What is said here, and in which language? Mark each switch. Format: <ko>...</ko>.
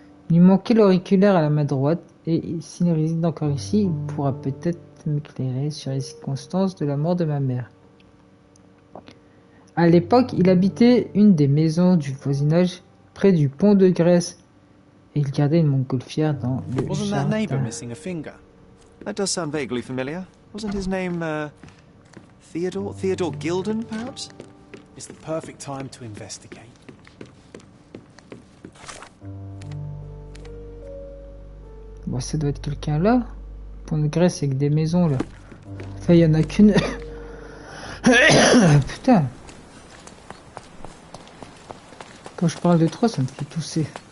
<fr>Il lui manquait l'auriculaire à la main droite, et s'il réside encore ici, il pourra peut-être m'éclairer sur les circonstances de la mort de ma mère. À l'époque, il habitait une des maisons du voisinage près du pont de Grèce, et il gardait une montgolfière dans le</fr> <en>Wasn't that neighbour</en> <fr>jardin.</fr> <en>missing a finger? That does sound vaguely familiar. Wasn't his name, Theodore? Theodore Gilden, perhaps? It's the perfect time to investigate.</en> <fr>Bon, ça doit être quelqu'un là. Pont de Grèce, c'est que des maisons là. Enfin, il y en a qu'une. Putain. Quand je parle de 3, ça me fait tousser.</fr>